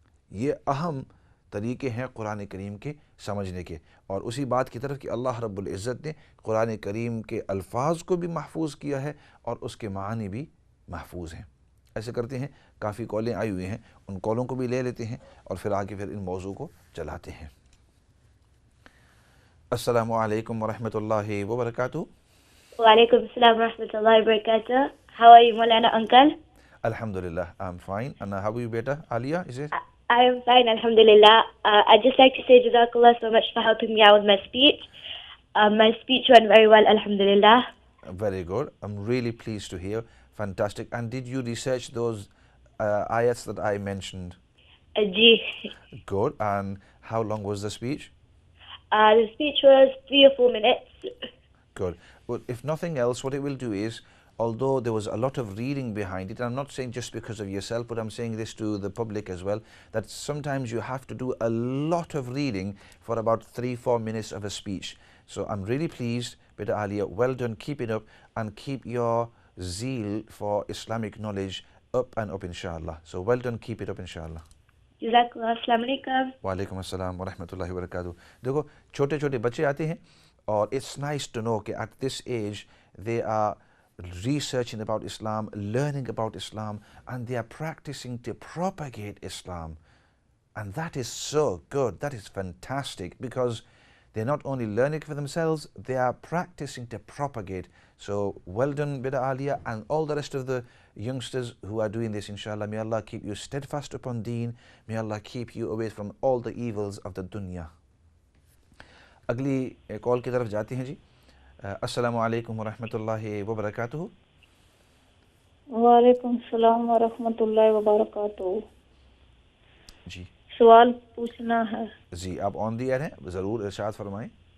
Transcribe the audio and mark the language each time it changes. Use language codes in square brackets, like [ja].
[ur] یہ اہم طریقے ہیں قرآن کریم کے سمجھنے کے، اور اسی بات کی طرف کہ اللہ رب العزت نے قرآن کریم کے الفاظ کو بھی محفوظ کیا ہے اور اس کے معنی بھی محفوظ ہیں۔ ایسے کرتے ہیں، کافی کالیں آئی ہوئی ہیں، ان کالوں کو بھی لے لیتے ہیں اور پھر آگے ان موضوع کو چلاتے ہیں۔ السلام علیکم ورحمۃ اللہ وبرکاتہ۔ وعلیکم السلام ورحمۃ اللہ وبرکاتہ۔ [en] How are you, Maulana uncle? Alhamdulillah, I'm fine. And how are you, beta? Alia, is it? I am fine, alhamdulillah. I'd just like to say Jazakallah so much for helping me out with my speech. My speech went very well, alhamdulillah. Very good. I'm really pleased to hear. Fantastic. And did you research those ayats that I mentioned? [ur] Ji. [en] Good. And how long was the speech? The speech was 3 or 4 minutes. Good. Well, if nothing else, what it will do is, although there was a lot of reading behind it, I'm not saying just because of yourself, but I'm saying this to the public as well, that sometimes you have to do a lot of reading for about 3-4 minutes of a speech. So I'm really pleased, Beta Alia, well done, keep it up, and keep your zeal for Islamic knowledge up and up, inshallah. So well done, keep it up, inshallah. Jazakallah. Assalamu alaikum. [ur] وعلیکم السلام ورحمۃ اللہ وبرکاتہ۔ دیکھو چھوٹے چھوٹے بچے آتے ہیں اور [en] It's nice to know کہ at this age they are researching about Islam, learning about Islam, and they are practicing to propagate Islam. And that is so good, that is fantastic, because they're not only learning for themselves, they are practicing to propagate. So well done, Bida Alia, and all the rest of the youngsters who are doing this, inshallah. May Allah keep you steadfast upon deen. May Allah keep you away from all the evils of the dunya. [ur] اگلی کال کی طرف جاتے ہیں جی۔ السلام علیکم ورحمۃ اللہ وبرکاتہ۔ وعلیکم السلام ورحمۃ اللہ وبرکاتہ۔ جی سوال پوچھنا ہے۔ جی آپ آن دی ایئر ہیں، ضرور ارشاد فرمائیں۔